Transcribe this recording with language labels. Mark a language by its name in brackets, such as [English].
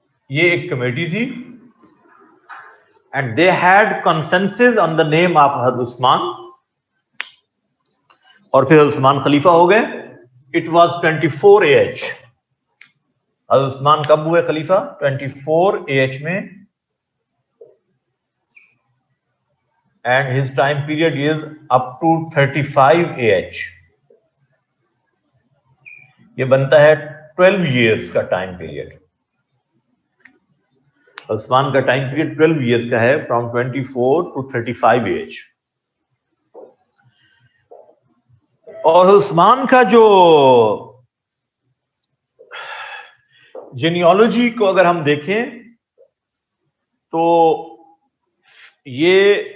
[Urdu] یہ ایک کمیٹی تھی [English] And they had consensus on the name of حضرت عثمان. [Urdu] اور پھر حضرت عثمان خلیفہ ہو گئے. [English] It was 24 AH. [Urdu] حضرت عثمان کب ہوئے خلیفہ؟ 24 AH میں. [English] And his time period is up to 35 AH. [Urdu] یہ بنتا ہے 12 years کا ٹائم پیریڈ. عثمان کا ٹائم پیریڈ 12 years کا ہے, [English] from 24 to 35 AH. [Urdu] اور عثمان کا جو جینیالوجی کو اگر ہم دیکھیں تو یہ